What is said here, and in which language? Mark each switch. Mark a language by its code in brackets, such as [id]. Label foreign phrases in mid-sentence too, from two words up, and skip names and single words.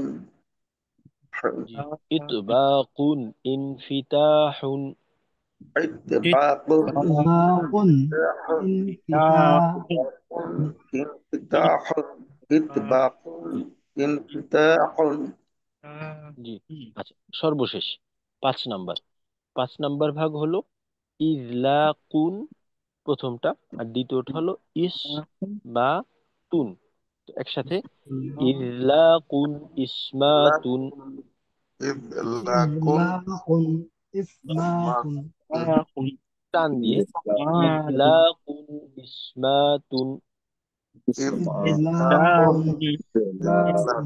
[ar] জি। إطباقٌ انفتاحٌ ইতবাকুন ইতবাকুন ইনফিতাহুন ইনফিতাহ انفتاحٌ إطباقٌ انفتاحٌ [bn] জি। আচ্ছা, সর্বশেষ 5 নাম্বার। 5 নাম্বার ভাগ হলো ইজলাকুন প্রথমটা, আর দ্বিতীয়টা হলো ইস বা তুন। তো একসাথে [ar] إذلاقٌ إصماتٌ, ইদলাকুন إذلاقٌ إصماتٌ [bn] টান দিয়ে [ar] إذلاقٌ إصماتٌ إذلاقٌ إصماتٌ